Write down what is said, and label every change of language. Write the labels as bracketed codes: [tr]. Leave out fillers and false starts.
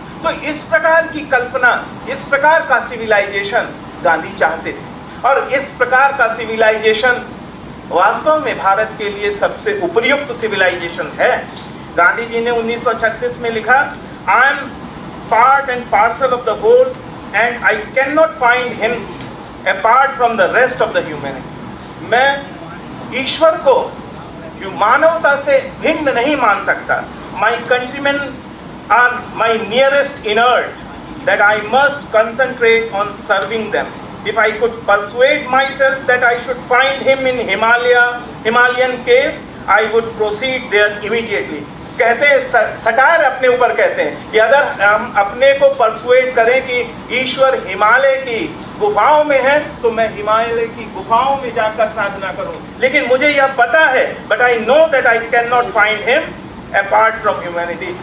[hi] तो इस प्रकार की कल्पना, इस प्रकार का सिविलाइजेशन गांधी चाहते थे और इस प्रकार का सिविलाइजेशन वास्तव में भारत के लिए सबसे उपयुक्त सिविलाइजेशन है। गांधी जी ने 1936 में लिखा, [en] I am part and parcel of the whole and I cannot find him apart from the rest of the humanity. [hi] मैं ईश्वर को मानवता से भिन्न नहीं मान सकता. [en] My countrymen are my nearest inert, that I must concentrate on serving them. If I could persuade myself that I should find him in Himalayan cave, I would proceed there immediately. [hi] कहते हैं, satire अपने ऊपर कहते हैं कि अगर हम अपने को परसुएट करें कि ईश्वर हिमालय की गुफाओं में है, तो मैं हिमालय की गुफाओं में जाकर साधना करूं. लेकिन मुझे यह पता है, [en] But I know that I can not find him apart from humanity.